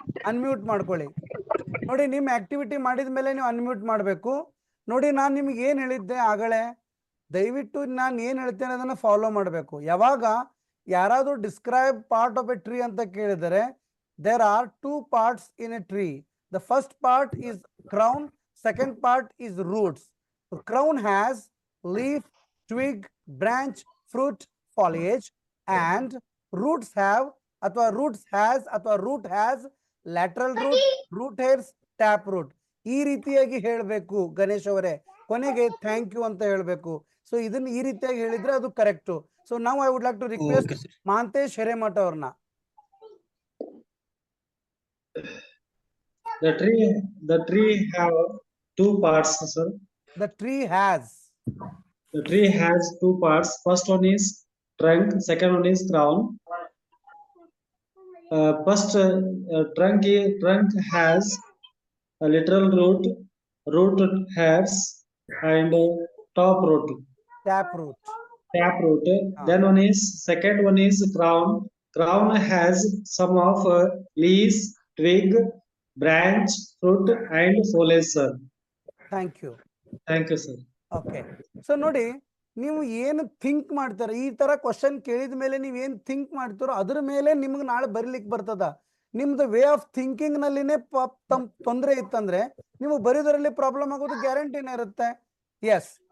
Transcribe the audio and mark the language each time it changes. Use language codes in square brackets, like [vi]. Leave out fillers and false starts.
[kn] Unmute ಮಾಡ್ಕೊಳ್ಳಿ. ನೋಡಿ, ನಿಮ್ಮ ಆಕ್ಟಿವಿಟಿ ಮಾಡಿದ ಮೇಲೆ ನೀವು ಅನ್ಮ್ಯೂಟ್ ಮಾಡಬೇಕು. ನೋಡಿ, ನಾನು ನಿಮಗೆ ಏನು ಹೇಳಿದ್ದೆ ಆಗಲೇ, ದಯವಿಟ್ಟು ನಾನು ಏನು ಹೇಳ್ತೇನೆ ಅದನ್ನು ಫಾಲೋ ಮಾಡಬೇಕು. ಯಾವಾಗ ಯಾರಾದರೂ [en] describe part of a tree [kn] ಅಂತ ಕೇಳಿದರೆ, [en] there are two parts in a tree. The first part is crown, second part is roots. The crown has leaf, twig, branch, fruit, foliage, and roots have root has lateral root, root hairs, tap root. [kn] ಈ ರೀತಿಯಾಗಿ ಹೇಳಬೇಕು ಗಣೇಶ್ ಅವರೇ. ಕೊನೆಗೆ thank you ಅಂತ ಹೇಳಬೇಕು. So ಇದನ್ನ ಈ ರೀತಿಯಾಗಿ ಹೇಳಿದ್ರೆ ಅದು ಕರೆಕ್ಟ್. ಸೊ ನಾವು [en] I would like to request Okay, sir. [kn] Mahantesh Hiremath ಅವ್ರನ್ನ. [en] The tree have two parts, sir. The tree has. The tree has two parts. First one is trunk, second one is crown. First trunk has a lateral root, root hairs, and top root, Tap root. tap root. Then second one is crown. Crown has some of leaves, twig, branch, fruit, and foliage, sir. Thank you. Thank you, sir. Okay. [kn] So ನೋಡಿ, ನೀವು ಏನು think ಮಾಡ್ತಾರ, ಈ ತರ question ಕೇಳಿದ ಮೇಲೆ ನೀವು ಏನು ಥಿಂಕ್ ಮಾಡ್ತಾರೋ ಅದ್ರ ಮೇಲೆ ನಿಮ್ಗೆ ನಾಳೆ ಬರೀಲಿಕ್ಕೆ ಬರ್ತದ. ನಿಮ್ದು ವೇ ಆಫ್ ಥಿಂಕಿಂಗ್ ನಲ್ಲಿನೇ ತೊಂದರೆ ಇತ್ತಂದ್ರೆ ನಿಮಗೆ ಬರೀದರಲ್ಲಿ ಪ್ರಾಬ್ಲಮ್ ಆಗೋದು ಗ್ಯಾರಂಟಿನೇ ಇರುತ್ತೆ. ಎಸ್.